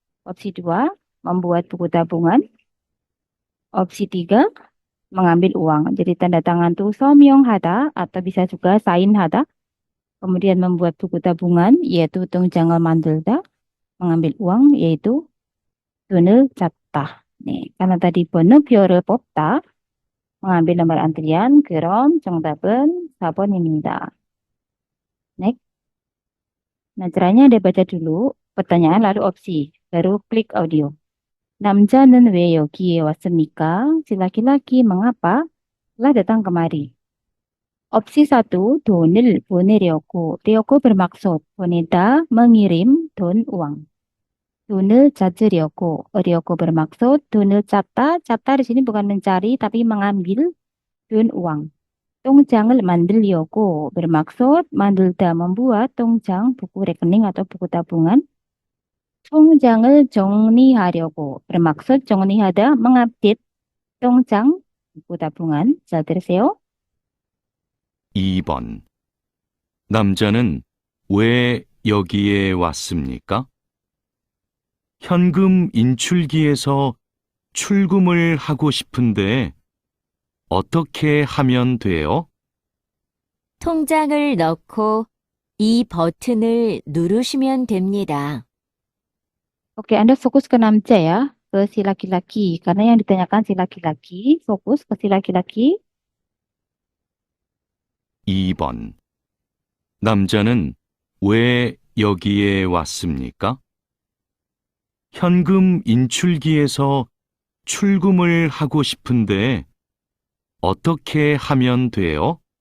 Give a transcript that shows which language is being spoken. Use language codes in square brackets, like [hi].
[id] Opsi 2, membuat buku tabungan. Opsi 3, mengambil uang. Jadi tanda tangan itu [ko] 서명하다 [id] atau bisa juga [ko] 사인하다. [id] Kemudian membuat buku tabungan, yaitu [ko] 통장을 만들다. [id] Mengambil uang, yaitu [ko] 돈을 잡다. [id] 네, karena tadi [ko] 번호표를 뽑다, [id] mengambil nomor antrian, [ko] 그럼 정답은 4번입니다. [en] Next. [id] Nah, caranya Anda baca dulu pertanyaan lalu opsi, baru klik audio. [ko] 남자는 왜 여기에 왔습니까? [id] Si laki-laki mengapa telah datang kemari? Opsi 1, [ko] 돈을 보내려고. [id] Ryoko bermaksud [ko] 보내다, [id] mengirim, 돈, uang. [ko] 돈을 찾으려고. [id] Ryoko bermaksud [ko] 돈을 찾다. [id] 찾다 di sini bukan mencari tapi mengambil 돈, uang. [ko] 통장을 만들려고 [id] bermaksud [ko] 만들다, [id] membuat, 통장, buku rekening atau buku tabungan. [ko] 통장을 정리하려고 [id] bermaksud [ko] 정리하다, [id] mengupdate, 통장, buku tabungan. [ko] 잘 들으세요. 2번. 남자는 왜 여기에 왔습니까? 현금 인출기에서 출금을 하고 싶은데 어떻게 하면 돼요? 통장을 넣고 이 버튼을 누르시면 됩니다. [id] Oke, Anda fokus ke [ko] 남자 [id] ya, ke si laki-laki. Karena yang ditanyakan si laki-laki, fokus ke si laki-laki. [ko] 2번. 남자는 왜 여기에 왔습니까? 현금 인출기에서 출금을 하고 싶은데 어떻게 하면 돼요?